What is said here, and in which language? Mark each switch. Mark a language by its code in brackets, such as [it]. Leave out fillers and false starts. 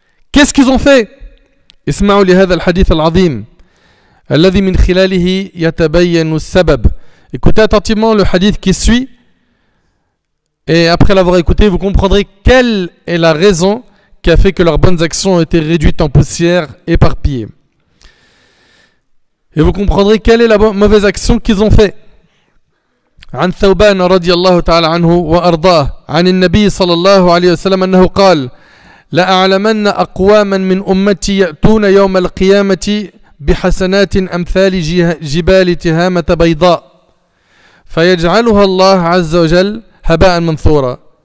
[fr] Qu'est-ce qu'ils ont fait? [ar] اسمعوا لهذا الحديث العظيم الذي من خلاله يتبين السبب. [fr] Écoutez attentivement le hadith qui suit, et après l'avoir écouté, vous comprendrez quelle est la raison qui a fait que leurs bonnes actions ont été réduites en poussière, éparpillées. Et vous comprendrez quelle est la mauvaise action qu'ils ont fait. [ar] عن ثوبان رضي الله تعالى عنه وأرضاه عن النبي صلى الله عليه وسلم أنه قال: لأعلمن أقواما من أمتي يأتون يوم القيامة بحسنات أمثال جبال تهامة بيضاء فيجعلها الله عز وجل هباء منثورا.